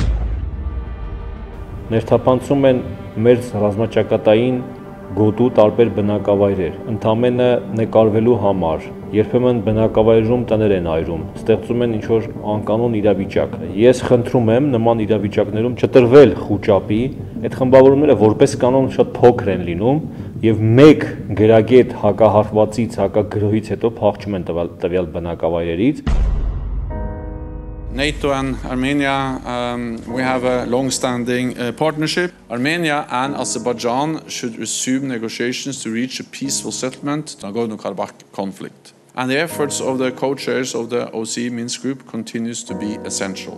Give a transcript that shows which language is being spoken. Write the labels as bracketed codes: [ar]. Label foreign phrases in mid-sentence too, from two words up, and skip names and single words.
[hy] Ներթափանցում են մեր ռազմաճակատային գոտու տարբեր բնակավայրեր, ընդամենը նկարվելու համար, երբեմն բնակավայրում տներ են այրում, ստեղծում են ինչ-որ անկանոն իրավիճակ։ Ես խնդրում եմ նման իրավիճակներում չտրվել խուճապի, այդ խմբավորումները որպես կանոն շատ փոքր են լինում եւ մեկ գրագետ հակահարվածից, հակագրոհից հետո փախչում են տվյալ բնակավայրերից։ [en] NATO and Armenia, we have a long-standing partnership. Armenia and Azerbaijan should resume negotiations to reach a peaceful settlement to the Nagorno-Karabakh conflict. And the efforts of the co-chairs of the OSCE Minsk group continues to be essential.